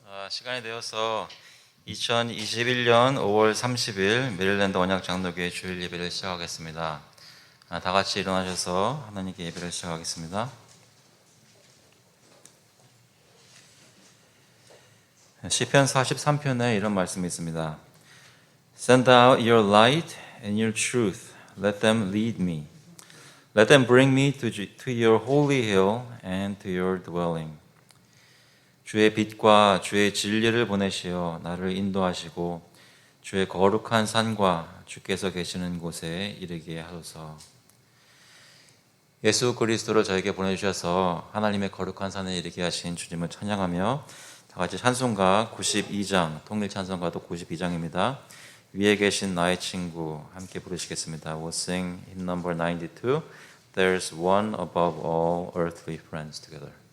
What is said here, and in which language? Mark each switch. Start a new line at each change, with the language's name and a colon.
Korean: 시간이 되어서 2021년 5월 30일 메릴랜드 언약장로교회 주일 예배를 시작하겠습니다. 다 같이 일어나셔서 하나님께 예배를 시작하겠습니다. 시편 43편에 이런 말씀이 있습니다.
English: Send out your light and your truth. Let them lead me. Let them bring me to your holy hill and to your dwelling.
Korean: 주의 빛과 주의 진리를 보내시어 나를 인도하시고 주의 거룩한 산과 주께서 계시는 곳에 이르게 하소서. 예수 그리스도를 저에게 보내주셔서 하나님의 거룩한 산에 이르게 하신 주님을 찬양하며 다 같이 찬송가 92장, 통일 찬송가도 92장입니다. 위에 계신 나의 친구 함께 부르시겠습니다.
English: We'll sing hymn number 92. There's one above all earthly friends together.